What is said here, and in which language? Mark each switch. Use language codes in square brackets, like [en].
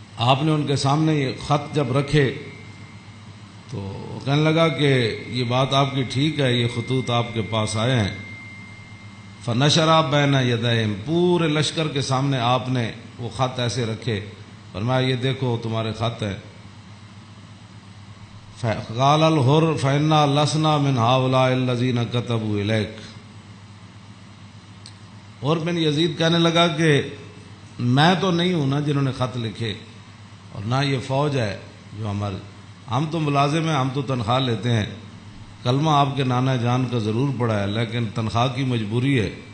[ur] آپ نے ان کے سامنے یہ خط جب رکھے تو وہ کہنے لگا کہ یہ بات آپ کی ٹھیک ہے، یہ خطوط آپ کے پاس آئے ہیں. [ar] فنشرا بین یدیہم، [ur] پورے لشکر کے سامنے آپ نے وہ خط ایسے رکھے، فرمایا یہ دیکھو تمہارے خط ہیں. [ar] قال الحر فإنا لسنا من هؤلاء الذين كتبوا إليك. [ur] اور بن یزید کہنے لگا کہ میں تو نہیں ہوں نا جنہوں نے خط لکھے، اور نہ یہ فوج ہے جو ہم تو ملازم ہیں، ہم تو تنخواہ لیتے ہیں. کلمہ آپ کے نانا جان کا ضرور پڑا ہے لیکن تنخواہ کی مجبوری ہے.